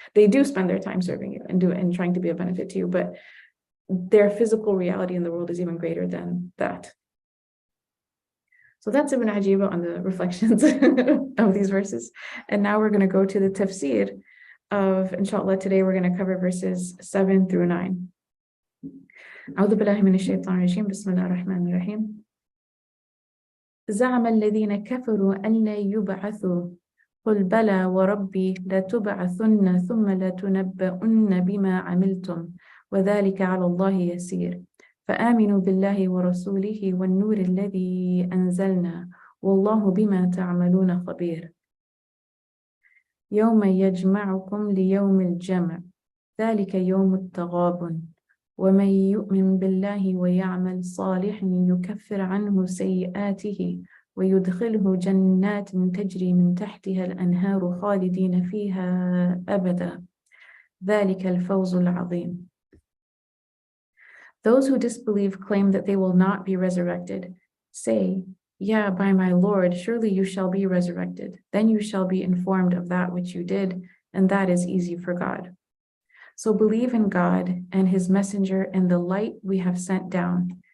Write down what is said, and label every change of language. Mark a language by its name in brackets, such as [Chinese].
[English] They do spend their time serving you and trying to be a benefit to you, but their physical reality in the world is even greater than that. So that's Ibn Ajiba on the reflections of these verses. And now we're going to go to the tafsir of, inshallah, today we're going to cover verses 7 through 9. [Arabic] أعوذ بالله من الشيطان الرجيم بسم الله الرحمن الرحيم زعم الذين كفروا أن لا يبعثوا قل بلى وربي لتبعثن ثم لتنبؤن بما عملتم وذلك على الله يسير فآمنوا بالله ورسوله والنور الذي أنزلنا والله بما تعملون خبير يوم يجمعكم ليوم الجمع ذلك يوم التغابن ومن يؤمن بالله ويعمل صالحا يكفر عنه سيئاته ويدخله جنات تجري من تحتها الأنهار خالدين فيها أبدا ذلك الفوز العظيم. [English] Those who disbelieve claim that they will not be resurrected. Say, yeah, by my Lord, surely you shall be resurrected. Then you shall be informed of that which you did, and that is easy for God. So believe in God and his messenger and the light we have sent down.